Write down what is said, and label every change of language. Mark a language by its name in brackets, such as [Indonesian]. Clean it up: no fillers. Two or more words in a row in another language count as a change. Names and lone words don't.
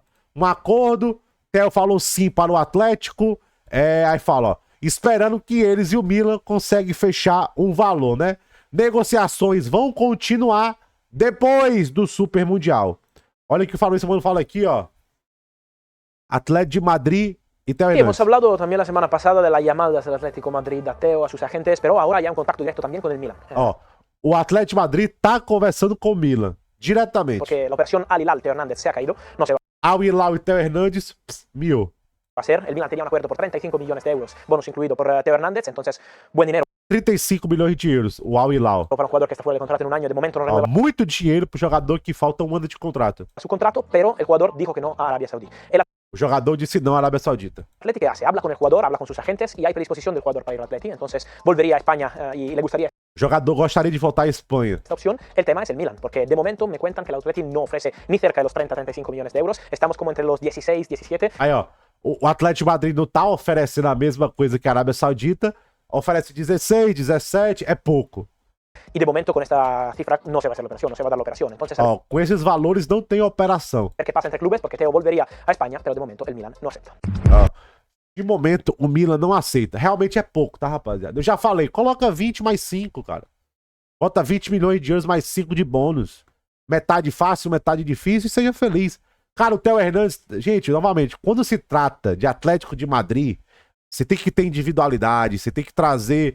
[Portuguese] Um acordo, Theo falou sim para o Atlético, aí fala, ó, esperando que eles e o Milan conseguem fechar um valor, né? Negociações vão continuar, depois do Super Mundial. Olha o que o Fabrício Mano fala aqui, ó. [Spanish] Atlético de Madrid y Teo Sí, hemos hablado también la semana pasada de las llamadas del Atlético Madrid a Teo, a sus agentes, pero ahora ya un contacto directo también con el Milan. [Portuguese] Ó, o Atlético de Madrid tá conversando com o Milan, diretamente. [Spanish] Porque la operación Al Hilal, Teo Hernández, se ha caído, no se va Al Hilal y Teo Hernández, mió. a hacer. El Milan tenía un acuerdo por 35 millones de euros, bonus incluido por Teo Hernández, entonces buen dinero [Portuguese] 35 milhões de euros, o Al Hilal. [Spanish] para un jugador que está fuera de contrato en un año, de momento no [Portuguese] Ó, [Spanish] renueva [Portuguese] muito dinheiro pro jogador que falta um ano de contrato. [Spanish] su contrato, pero el jugador dijo que no a Arabia Saudí. El [Portuguese] O jogador disse não à Arábia Saudita. [Spanish] Atleti, ¿qué hace? Habla con el jugador, habla con sus agentes y hay predisposición del jugador para ir al Atleti, entonces volvería a España y le gustaría [Portuguese] O jogador gostaria de voltar à Espanha. [Spanish] esta opción. El tema es el Milan, porque de momento me cuentan que el Atleti no ofrece ni cerca de los 30-35 millones de euros, estamos como entre los 16, 17. [Portuguese] Aí, ó, o Atlético de Madrid não tá oferecendo a mesma coisa que a Arábia Saudita, oferece 16, 17, é pouco. [Spanish] Y de momento con esta cifra no se va a hacer la operación, no se va a dar la operación. Entonces, a [Portuguese] Ó, com esses valores não tem operação. [Spanish] ver qué pasa entre clubes, porque Teo volvería a España, pero de momento el Milan no acepta. [Portuguese] Ó, de momento, o Milan não aceita. Realmente é pouco, tá, rapaziada? Eu já falei, coloca 20 mais 5, cara. Bota 20 milhões de euros mais 5 de bônus. Metade fácil, metade difícil e seja feliz. Cara, o Teo Hernandes, gente, novamente, quando se trata de Atlético de Madrid, você tem que ter individualidade, você tem que trazer.